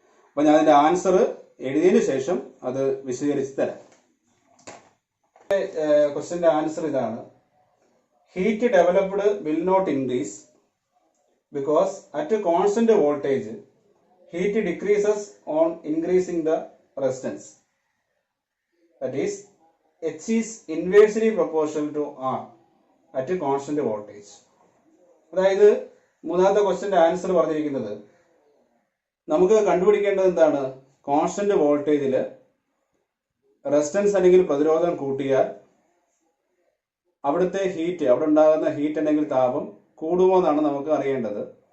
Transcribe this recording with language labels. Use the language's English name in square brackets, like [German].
[Malayalam] അപ്പൊ ഞാൻ അതിന്റെ ആൻസർ എഴുതിയതിനു ശേഷം അത് വിശദീകരിച്ച് തരാം. ക്വസ്റ്റ്യന്റെ ആൻസർ ഇതാണ്. [English] Heat developed will not increase because at constant voltage heat decreases on increasing the resistance. That is, H is inversely proportional to R at a constant voltage. [Malayalam] അതായത് മൂന്നാമത്തെ ക്വസ്റ്റ്യന്റെ ആൻസർ പറഞ്ഞിരിക്കുന്നത് നമുക്ക് കണ്ടുപിടിക്കേണ്ടത് എന്താണ്? കോൺസ്റ്റന്റ് വോൾട്ടേജിൽ റെസിസ്റ്റൻസ് അല്ലെങ്കിൽ പ്രതിരോധം കൂട്ടിയാൽ അവിടുത്തെ ഹീറ്റ്, അവിടെ ഉണ്ടാകുന്ന ഹീറ്റ് അല്ലെങ്കിൽ താപം കൂടുമോ എന്നാണ് നമുക്ക് അറിയേണ്ടത്.